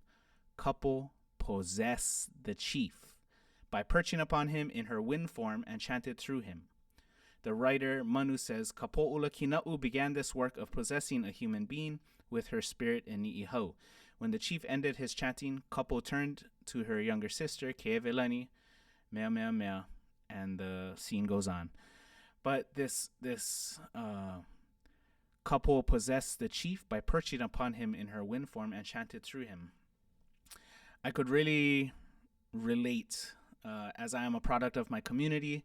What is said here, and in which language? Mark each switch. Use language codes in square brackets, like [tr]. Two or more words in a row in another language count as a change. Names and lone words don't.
[en] Couple possessed the chief by perching upon him in her wind form and chanted through him. The writer Manu says Kapo'ula Kina'u began this work of possessing a human being with her spirit in Ni'ihau. When the chief ended his chanting, Couple turned to her younger sister, [haw] Keevelani, mea mea mea, [en] and the scene goes on. But this couple possessed the chief by perching upon him in her wind form and chanted through him. I could really relate, as I am a product of my community.